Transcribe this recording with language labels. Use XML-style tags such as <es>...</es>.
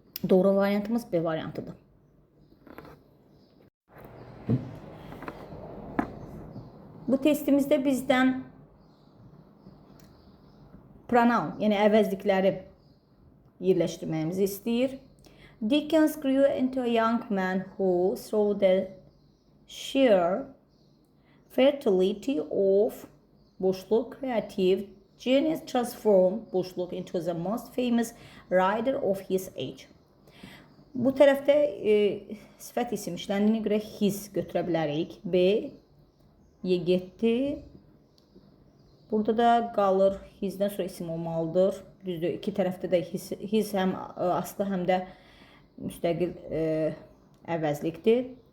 <az>Doğru variantımız B variantıdır. Bu testimizdə bizdən pronoun, yəni əvəzlikləri yerləşdirməyimizi istəyir.</az> <en>Dickens grew into a young man who, through the sheer fertility of</en> <az>boşluq</az> <en>creative genius, transformed boşluq into the most famous writer of his age.</en> <az>Bu tərəfdə sifət isim işləndiyinə görə his götürə bilərik. B, Y getdi. Burada da qalır hisdən sonra isim olmalıdır. Düzdür, iki tərəfdə də his həm aslı, həm də müstəqil əvəzlikdir.</az>